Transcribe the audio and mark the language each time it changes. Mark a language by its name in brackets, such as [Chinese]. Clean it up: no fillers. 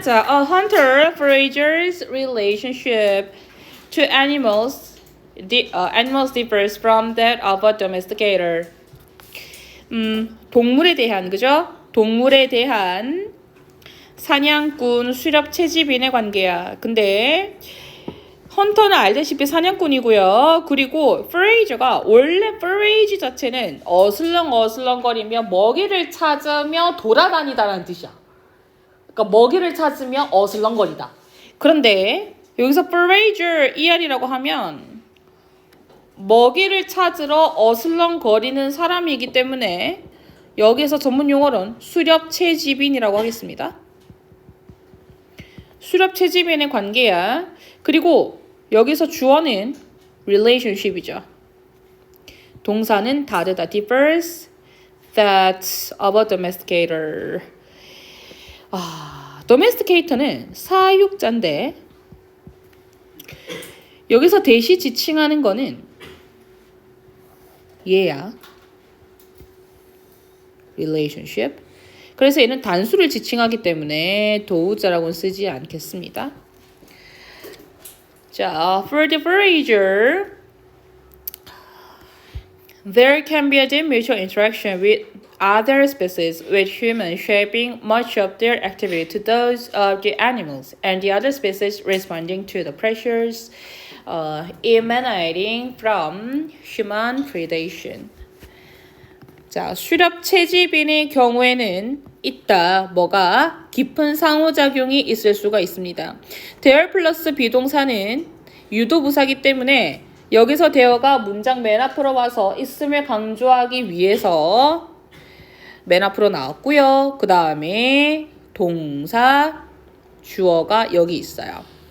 [English] 자, a hunter forager's relationship to animals differs from that of a domesticator. [Korean] 동물에 대한 그죠? 동물에 대한 사냥꾼, 수렵 채집인의 관계야. 근데 헌터는 알다시피 사냥꾼이고요. 그리고 forager가 원래 forage 자체는 어슬렁거리며 먹이를 찾으며 돌아다니다라는 뜻이야. 그러니까 먹이를 찾으며 어슬렁거리다. 그런데 여기서 forager ER이라고 하면 먹이를 찾으러 어슬렁거리는 사람이기 때문에 여기서 전문 용어로는 수렵 채집인이라고 하겠습니다. 수렵 채집인의 관계야. 그리고 여기서 주어는 relationship이죠. 동사는 다르다. [English] differs that of a domesticator. [Korean] domesticator는 사육자인데 여기서 대시 지칭하는 거는 얘야. [English] relationship. [Korean] 그래서 얘는 단수를 지칭하기 때문에 도우자라고는 쓰지 않겠습니다. [English] 자, for the forager, there can be a deep mutual interaction with other species, with humans shaping much of their activity to those of the animals, and the other species responding to the pressures emanating from human predation. 자, [Korean] 수렵 채집인의 경우에는 있다. 뭐가? 깊은 상호작용이 있을 수가 있습니다. there 플러스 비동사는 유도부사기 때문에 여기서 there가 문장 맨 앞으로 와서 있음을 강조하기 위해서 맨 앞으로 나왔고요. 그 다음에 동사, 주어가 여기 있어요.